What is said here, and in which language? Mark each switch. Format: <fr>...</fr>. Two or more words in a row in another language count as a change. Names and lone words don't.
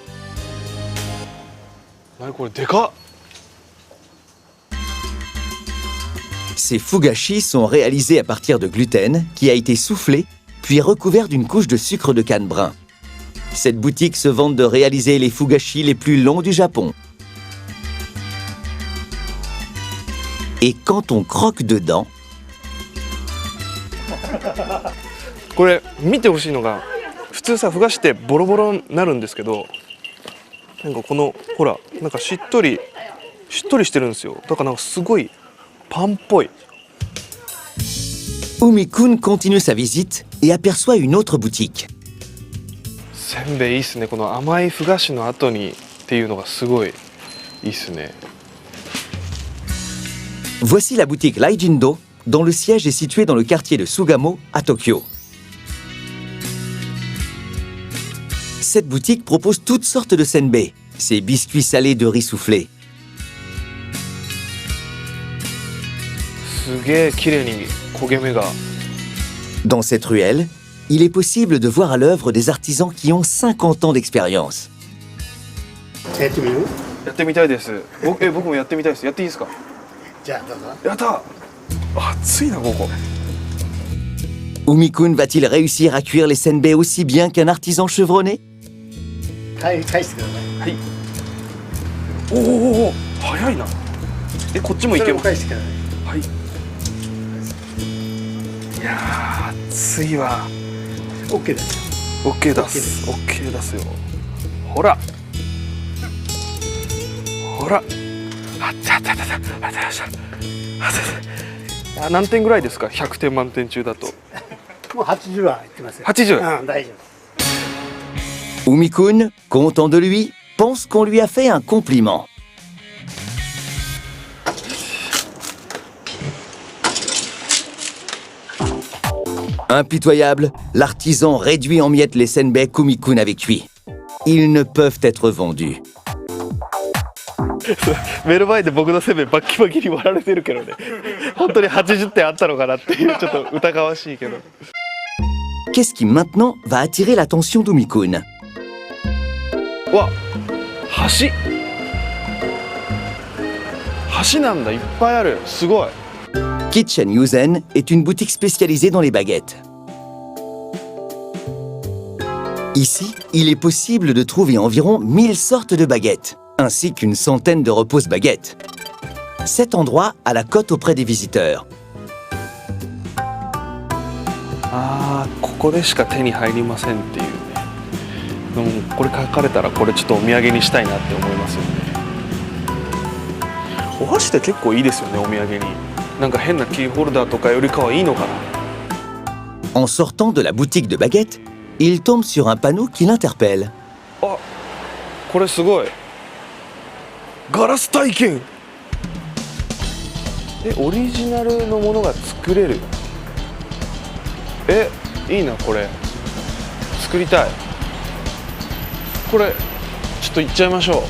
<fr>Ces fugashi sont réalisés à partir de gluten qui a été soufflé puis recouvert d'une couche de sucre de canne brun. Cette boutique se vante de réaliser les fugashi les plus longs du Japon. Et quand on croque dedans...</fr> <ja>これ見てほしいのが、普通さふがしってボロボロになるんですけど、なんかこのほらなんかしっとりしてるんですよ。だからなんかすごいパンっぽい。</ja> <fr>Umi-kun continue sa visite et aperçoit une autre boutique.</fr> <ja>せんべいいいっすね。この甘いふがしの後にっていうのがすごいいいっすね。</ja> <fr>Voici la boutique Laijindo, dont le siège est situé dans le quartier de Sugamo, à Tokyo. Cette boutique propose toutes sortes de senbei, ces biscuits salés de riz soufflé.</fr> <ja>すげえ綺麗に焦げ目が</ja> <fr>Dans cette ruelle, il est possible de voir à l'œuvre des artisans qui ont 50 ans d'expérience.</fr> <ja>やってみる？やってみたいです。僕もやってみたいです。やっていいですか？じゃあどうぞ。やった。暑いなここ。</ja> <fr>Umi-kun va-t-il réussir à cuire les senbei aussi bien qu'un artisan chevronné?</fr> <ja>返してください。はい。お、早いな。こっちもいけます。それも返してください。はい。いやー、暑いわ。 OK です。 OK 出す。OK 出すよ。ほら。ほら。何点ぐらいですか？100点満点中だと。もう80は言ってますよ。 80？うん、大丈夫。</ja> <fr>Umi-kun, content de lui, pense qu'on lui a fait un compliment. Impitoyable, l'artisan réduit en miettes les senbei qu'Umi-kun avait cuits. Ils ne peuvent être vendus.</fr> <ja>目の前で僕のせんべいバッキバキに割られてるけどね。本当に80点あったのかなっていうちょっと疑わしいけど。</ja> <fr>Qu'est-ce qui maintenant va attirer l'attention d'Umi-kun?</fr> <ja>わ、橋。橋なんだ、いっぱいある。すごい。</ja> <fr>Kitchen Yuzen est une boutique spécialisée dans les baguettes. Ici, il est possible de trouver environ 1000 sortes de baguettes, ainsi qu'une centaine de repose-baguettes. Cet endroit a la cote auprès des visiteurs.</fr> <ja>ここでしか手に入りませんっていうね。でもこれ書かれたらこれちょっとお土産にしたいなって思いますよね。お箸って結構いいですよね、お土産に。なんか変なキーホルダーとかよりかはいいのかな。</ja> <fr>En sortant de la boutique de baguettes, il tombe sur un panneau qui l'interpelle.</fr> <ja>これすごい。ガラス体験。オリジナルのものが作れる。いいなこれ。作りたい。これちょっと行っちゃいましょう。</ja>